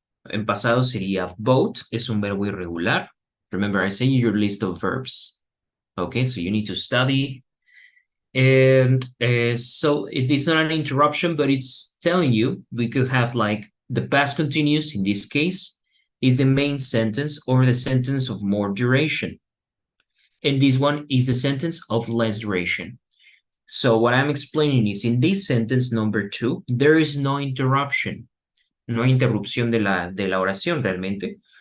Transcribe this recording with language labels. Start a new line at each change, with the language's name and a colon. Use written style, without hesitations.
Spanish: En pasado sería bought, es un verbo irregular.
English: Remember, I sent you your list of verbs. Okay, so you need to study. And so it is not an interruption, but it's telling you we could have like the past continuous in this case is the main sentence or the sentence of more duration. And this one is the sentence of less duration. So what I'm explaining is in this sentence number 2, there is no interruption.
Spanish: No hay interrupción de la oración realmente.